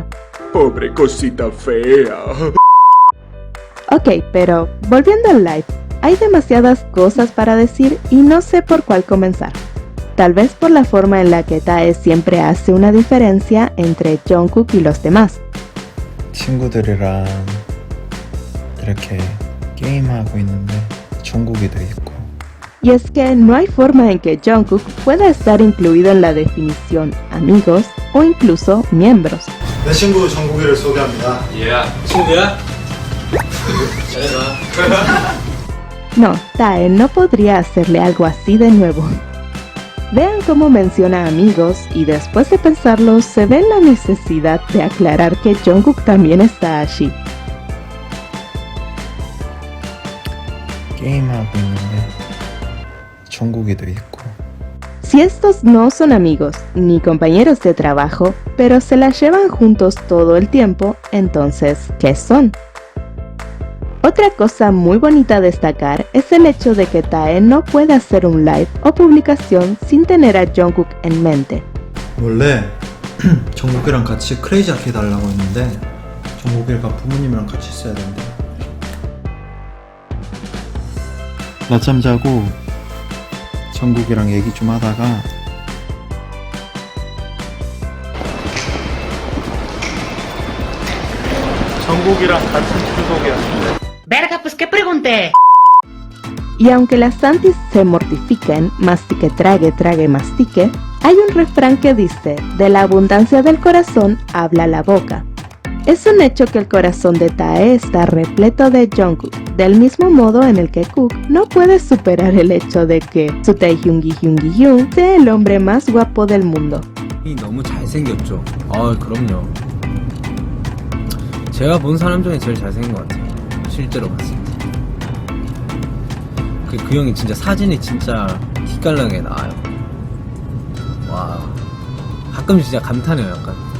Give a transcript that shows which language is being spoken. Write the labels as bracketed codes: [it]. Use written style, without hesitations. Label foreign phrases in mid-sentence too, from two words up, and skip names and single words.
[es] Pobre cosita fea. Ok, pero volviendo al live, hay demasiadas cosas para decir y no sé por cuál comenzar. Tal vez por la forma en la que Tae siempre hace una diferencia entre Jungkook y los demás. [ko] 친구들이랑 이렇게 게임하고 있는데 정국이도 있고. [es] Y es que no hay forma en que Jungkook pueda estar incluido en la definición amigos o incluso miembros. [ko] 내 친구 정국이를 소개합니다. 친구야? [es] No, Tae no podría hacerle algo así de nuevo. Vean cómo menciona amigos y después de pensarlo se ve la necesidad de aclarar que Jungkook también está allí. [ko] 게임하고 있는데 정국이도 있고. [es] Si estos no son amigos ni compañeros de trabajo, pero se la llevan juntos todo el tiempo, entonces, ¿qué son? Otra cosa muy bonita a destacar es el hecho de que Tae no puede hacer un live o publicación sin tener a Jungkook en mente. [ko] 원래 정국이랑 같이 크레이지 아키 달라고 했는데 정국이가 부모님이랑 같이 있어야 된대. 낮잠 자고 정국이랑 얘기 좀 하다가 정국이랑 같은 출국이었는데. [es] Verga, pues qué pregunté. Y aunque las Santis se mortifiquen, mastique, trague, mastique, hay un refrán que dice, de la abundancia del corazón habla la boca. Es un hecho que el corazón de Tae está repleto de Jungkook, del mismo modo en el que Kook no puede superar el hecho de que su Taehyung Gi-hyun sea el hombre más guapo del mundo. [ko] 너무 잘생겼죠? 그럼요. 제가 본 사람 중에 제일 잘생긴 것 같아요. 실제로 봤을 때. 그 형이 진짜 사진이 진짜 기깔나게 나와요. 와. 가끔 진짜 감탄해요, 약간.